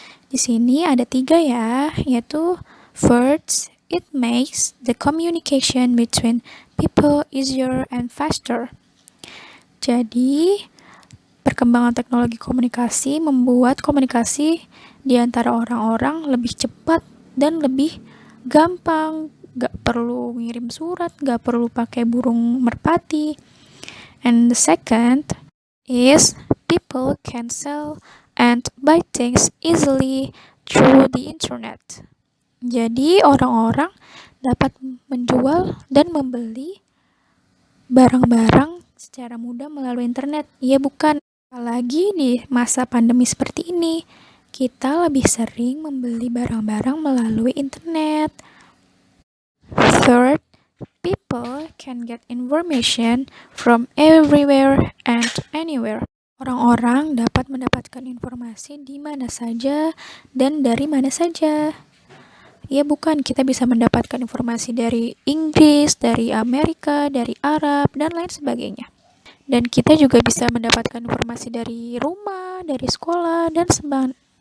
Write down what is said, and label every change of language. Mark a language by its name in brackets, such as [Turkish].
[Indonesian] Di sini ada 3 ya, yaitu [English] first, it makes the communication between people easier and faster. [Indonesian] Jadi, perkembangan teknologi komunikasi membuat komunikasi di antara orang-orang lebih cepat dan lebih gampang. Gak perlu ngirim surat, gak perlu pakai burung merpati. [English] And the second is people can sell and buy things easily through the internet. [Indonesian] Jadi orang-orang dapat menjual dan membeli barang-barang secara mudah melalui internet. Iya bukan? Apalagi di masa pandemi seperti ini, kita lebih sering membeli barang-barang melalui internet. [English] Third, people can get information from everywhere and anywhere. [Indonesian] Orang-orang dapat mendapatkan informasi di mana saja dan dari mana saja. Ya bukan, kita bisa mendapatkan informasi dari Inggris, dari Amerika, dari Arab, dan lain sebagainya. Dan kita juga bisa mendapatkan informasi dari rumah, dari sekolah, dan sebagainya.